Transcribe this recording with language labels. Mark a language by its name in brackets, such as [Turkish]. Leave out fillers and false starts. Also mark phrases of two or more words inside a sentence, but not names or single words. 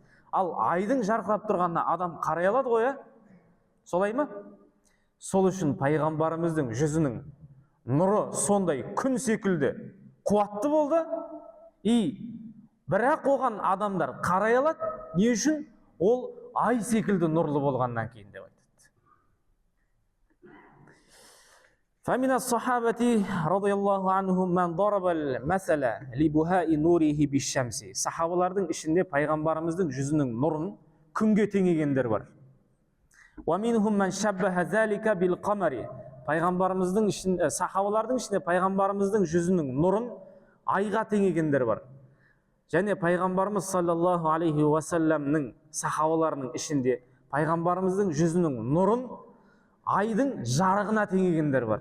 [Kazakh] Ал айдың жарқырап тұрғанына адам қарай алады ғой, солай ма? Сол үшін пайғамбарымыздың жүзінің нұры сондай күн секілді қуатты болды, бірақ оған адамдар қарай алады. Не үшін? Ол ай секілді нұрлы болғаннан кейін деп айтады. [Arabic] فمن الصحابة رضي الله عنهم من ضرب المثل لبهاء نوره بالشمس. [Kazakh] Сахабалардың ішінде пайғамбарымыздың жүзінің нұрын күнге теңегендер бар. [Arabic] ومنهم من شبه ذلك بالقمر. [Kazakh] Пайғамбарымыздың ішінде, сахабалардың ішінде пайғамбарымыздың жүзінің нұрын айға теңегендер бар. Және пайғамбарымыз [Arabic] صلى الله عليه وسلم [Kazakh] сахабаларының ішінде пайғамбарымыздың жүзінің нұрын айдың жарығына теңегендер бар.